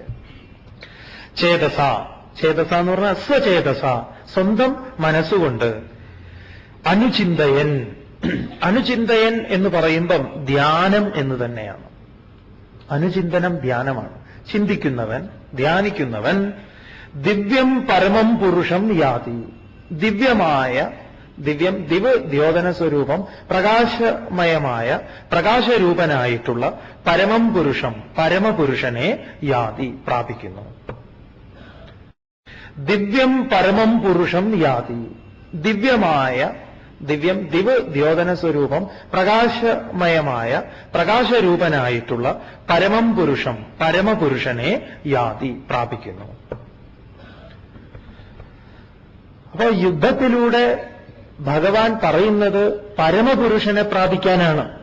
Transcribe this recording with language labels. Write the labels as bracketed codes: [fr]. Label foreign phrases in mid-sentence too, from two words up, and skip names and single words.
[ml] ചേതസ, ചേതസ എന്ന് പറഞ്ഞാൽ സ്വചേതസ, സ്വന്തം മനസ്സുകൊണ്ട്. അനുചിന്തയൻ, അനുചിന്തയൻ എന്ന് പറയുമ്പം ധ്യാനം എന്ന് തന്നെയാണ്. അനുചിന്തനം ധ്യാനമാണ്. ചിന്തിക്കുന്നവൻ, ധ്യാനിക്കുന്നവൻ [sa] ദിവ്യം പരമം പുരുഷം യാതി. [ml] ദിവ്യമായ, [sa] ദിവ്യം ദിവ് ദ്യോതന സ്വരൂപം, [ml] പ്രകാശമയമായ പ്രകാശരൂപനായിട്ടുള്ള [sa] പരമം പുരുഷം, [ml] പരമപുരുഷനെ യാതി, പ്രാപിക്കുന്നു. [sa] ദിവ്യം പരമം പുരുഷം യാതി, [ml] ദിവ്യമായ, [sa] ദിവ്യം ദിവ് ദ്യോതന സ്വരൂപം, [ml] പ്രകാശമയമായ പ്രകാശരൂപനായിട്ടുള്ള [sa] പരമം പുരുഷം, [ml] പരമപുരുഷനെ യാതി, പ്രാപിക്കുന്നു. അപ്പോ യുദ്ധത്തിലൂടെ ഭഗവാൻ പറയുന്നത് പരമപുരുഷനെ പ്രാപിക്കാനാണ്.